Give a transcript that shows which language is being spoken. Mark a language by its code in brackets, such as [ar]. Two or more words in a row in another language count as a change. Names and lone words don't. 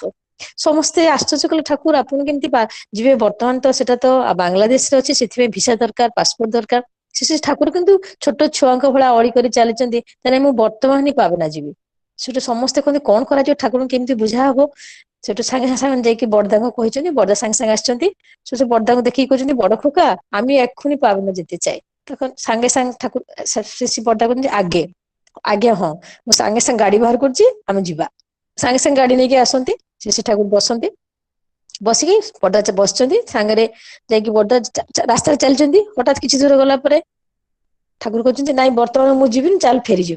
[or] ସମସ୍ତେ ଆଶ୍ଚର୍ଯ୍ୟ କଲେ ଠାକୁର ଆପଣ କେମିତି ଯିବେ, ବର୍ତ୍ତମାନ ତ ସେଟା ତ ବାଂଲାଦେଶରେ ଅଛି ସେଥିପାଇଁ ଭିସା ଦରକାର, ପାସପୋର୍ଟ ଦରକାର। ସେ ଠାକୁର କିନ୍ତୁ ଛୋଟ ଛୁଆଙ୍କ ଭଳିଆ ଅଳି କରି ଚାଲିଛନ୍ତି, ତାହେଲେ ମୁଁ ବର୍ତ୍ତମାନ ହିଁ ପାବନା ଯିବି। ସେଠୁ ସମସ୍ତେ କହନ୍ତି କଣ କରାଯିବ ଠାକୁରଙ୍କୁ କେମିତି ବୁଝା ହବ। ସେଠୁ ସାଙ୍ଗେ ସାଙ୍ଗେ ଯାଇକି ବରଦାଙ୍କୁ କହିଛନ୍ତି, ବରଦା ସାଙ୍ଗେ ସାଙ୍ଗେ ଆସିଛନ୍ତି। ସେ ବରଦାଙ୍କୁ ଦେଖିକି କହୁଛନ୍ତି [bn] বড় খোকা আমি এক্ষুনি পাবনা যেতে চাই। তখন [or] ସାଙ୍ଗେ ସାଙ୍ଗେ ଠାକୁର ଶିଶି ବରଦା କହୁଛନ୍ତି ଆଗେ ଆଜ୍ଞା ହଁ ମୁଁ ସାଙ୍ଗେ ସାଙ୍ଗେ ଗାଡି ବାହାର କରୁଛି ଆମେ ଯିବା। ସାଙ୍ଗେ ସାଙ୍ଗେ ଗାଡି ନେଇକି ଆସନ୍ତି, ଶିଶି ଠାକୁର ବସନ୍ତି। ବସିକି ବରଦା ବସିଛନ୍ତି ସାଙ୍ଗରେ ଯାଇକି ବରଦା ରାସ୍ତାରେ ଚାଲିଛନ୍ତି। ହଠାତ୍ କିଛି ଦୂର ଗଲା ପରେ ଠାକୁର କହୁଛନ୍ତି ନାଇଁ ବର୍ତ୍ତମାନ ମୁଁ ଯିବିନି ଚାଲ ଫେରିଯିବା।